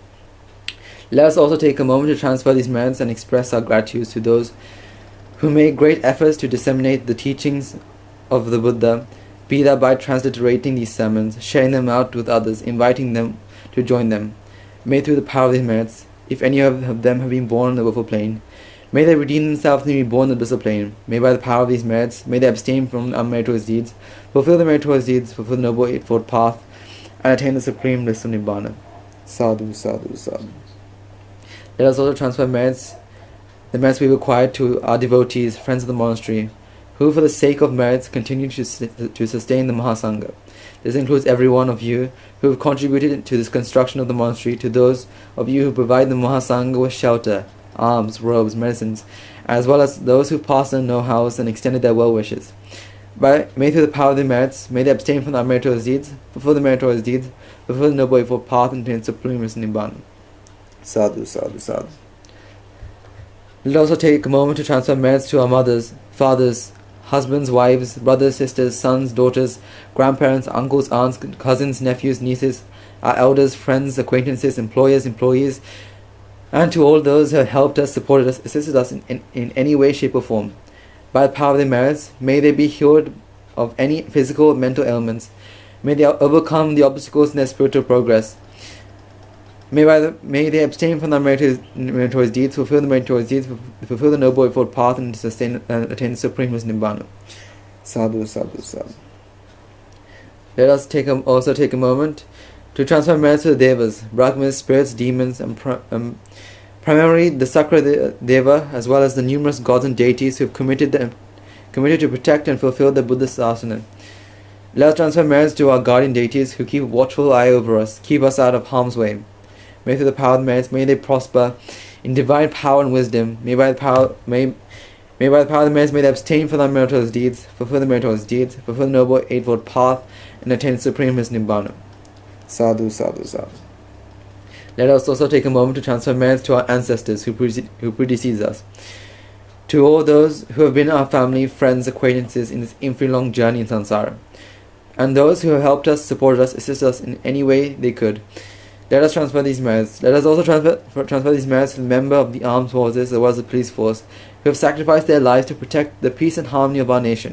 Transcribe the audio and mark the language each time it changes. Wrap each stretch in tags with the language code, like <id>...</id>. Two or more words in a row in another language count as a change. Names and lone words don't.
<en>Let us also take a moment to transfer these merits and express our gratitude to those who made great efforts to disseminate the teachings of the Buddha, be that by transliterating these sermons, sharing them out with others, inviting them to join them. May through the power of these merits, if any of them have been born on the willful plane, may they redeem themselves and be born in the blissful plane. May by the power of these merits, may they abstain from unmeritorious deeds, fulfill the meritorious deeds, fulfill the noble eightfold path, and attain the supreme bliss of Nibbana.</en> <pi>Sadhu, sadhu, sadhu.</pi> <en>Let us also transfer the merits we have acquired to our devotees, friends of the monastery, who for the sake of merits continue to sustain the Mahasangha. This includes every one of you who have contributed to this construction of the monastery, to those of you who provide the Mahasangha with shelter, alms, robes, medicines, as well as those who passed their know-hows and extended their well-wishes. May through the power of the merits, may they abstain from the unmeritorious deeds, fulfill the meritorious deeds, fulfill the noble eightfold path, and attain supreme bliss in Nibbana.</en> <pi>Sadhu, sadhu, sadhu.</pi> <en>Let us also take a moment to transfer merits to our mothers, fathers, husbands, wives, brothers, sisters, sons, daughters, grandparents, uncles, aunts, cousins, nephews, nieces, our elders, friends, acquaintances, employers, employees, and to all those who have helped us, supported us, assisted us in any way, shape or form. By the power of their merits, may they be healed of any physical or mental ailments. May they overcome the obstacles in their spiritual progress. May they abstain from the meritorious deeds, fulfill the meritorious deeds, fulfill the noble eightfold path, and attain the supreme bliss Nibbana.</en> <pi>Sadhu, sadhu, sadhu.</pi> <en>Let us also take a moment to transfer merits to the Devas, Brahmas, spirits, demons, and primarily the Sakra Deva, as well as the numerous gods and deities who have committed to protect and fulfill the Buddhist asana. Let us transfer merits to our guardian deities who keep a watchful eye over us, keep us out of harm's way. May through the power of the merits, may they prosper in divine power and wisdom. May by the power of the merits, may they abstain from the meritorious deeds, fulfill the meritorious deeds, fulfill the noble eightfold path, and attain supreme bliss Nibbana.</en> <pi>Sadhu, sadhu, sadhu.</pi> <en>Let us also take a moment to transfer merits to our ancestors who predeceased us, to all those who have been our family, friends, acquaintances in this infinitely long journey in samsara, and those who have helped us, supported us, assisted us in any way they could. Let us transfer these merits. Let us also transfer these merits to the member of the armed forces as well as the police force who have sacrificed their lives to protect the peace and harmony of our nation.</en>